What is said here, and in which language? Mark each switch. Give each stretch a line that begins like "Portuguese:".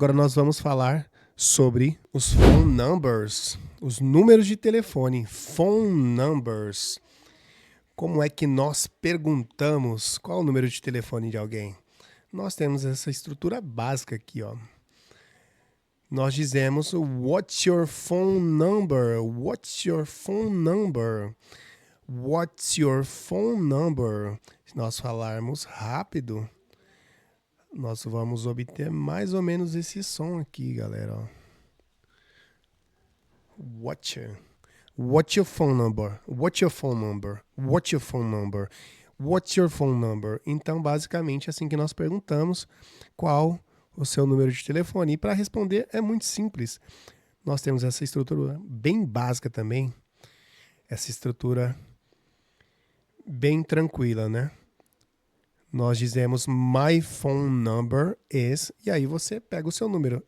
Portuguese: Agora nós vamos falar sobre os phone numbers, os números de telefone, phone numbers. Como é que nós perguntamos qual é o número de telefone de alguém? Nós temos essa estrutura básica aqui, ó. Nós dizemos
English: what's your phone number? What's your phone number? What's your phone number?
Portuguese: Se nós falarmos rápido, nós vamos obter mais ou menos esse som aqui, galera. Ó.
English: What's your phone number? What's your phone number? What's your phone number? What's your phone number?
Portuguese: Então, basicamente, é assim que nós perguntamos qual o seu número de telefone. E para responder é muito simples. Nós temos essa estrutura bem básica também. Essa estrutura bem tranquila, né? Nós dizemos
English: my phone number is,
Portuguese: e aí você pega o seu número.